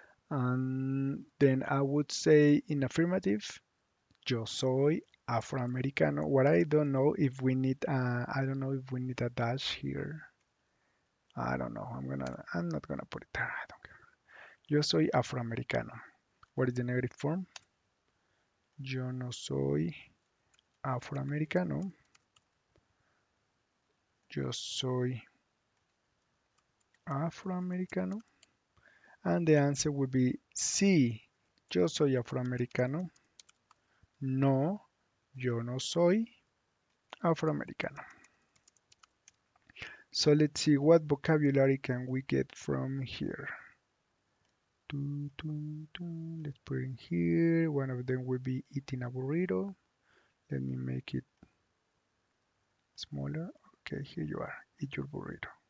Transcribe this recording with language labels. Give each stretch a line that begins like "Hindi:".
English: And then I would say in affirmative,
Spanish: yo soy Afroamericano.
English: What I don't know if we need, I don't know if we need a dash here. I don't know. I'm not gonna put it there. I don't care.
Spanish: Yo soy Afroamericano.
English: What is the negative form?
Spanish: Yo no soy Afroamericano. Yo soy Afroamericano.
English: And the answer would be sí.
Spanish: Yo soy afroamericano. No, yo no soy afroamericano.
English: So let's see what vocabulary can we get from here. Let's put it in here. One of them will be eating a burrito. Let me make it smaller. Okay, here you are. Eat your burrito.